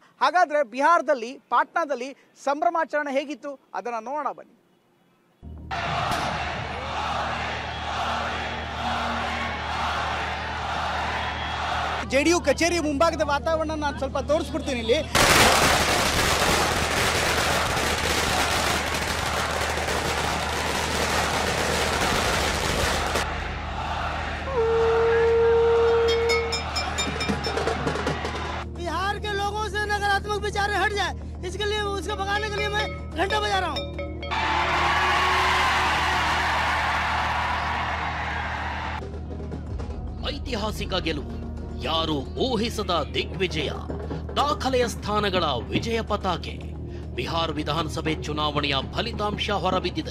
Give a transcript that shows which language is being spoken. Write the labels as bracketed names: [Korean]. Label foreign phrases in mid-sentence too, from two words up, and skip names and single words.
[Kannada] ಹಾಗಾದರೆ ಬಿಹಾರದಲ್ಲಿ ಪಾಟ್ನಾದಲ್ಲಿ ಸಂಭ್ರಮಾಚರಣೆ ಹೇಗಿತ್ತು ಅದನ್ನು ನೋಡೋಣ ಬನ್ನಿ. JDU ಕಚೇರಿ ಮುಂಭಾಗದ ವಾತಾವರಣ ನಾನು ಸ್ವಲ್ಪ ತೋರಿಸ್ಬಿಡ್ತೀನಿ. ಇಲ್ಲಿ [Hindi] बिहार के लोगों से नकारात्मक विचार हट जाए, इसके लिए उसको भगाने के लिए मैं घंटा बजा रहा हूँ. [Kannada] ಐತಿಹಾಸಿಕ ಗೆಲುವು, ಯಾರು ಊಹಿಸದ ದಿಗ್ವಿಜಯ, ದಾಖಲೆಯ ಸ್ಥಾನಗಳ ವಿಜಯ ಪತಾಕೆ. ಬಿಹಾರ ವಿಧಾನಸಭೆ ಚುನಾವಣೆಯ ಫಲಿತಾಂಶ ಹೊರಬಿದ್ದಿದೆ.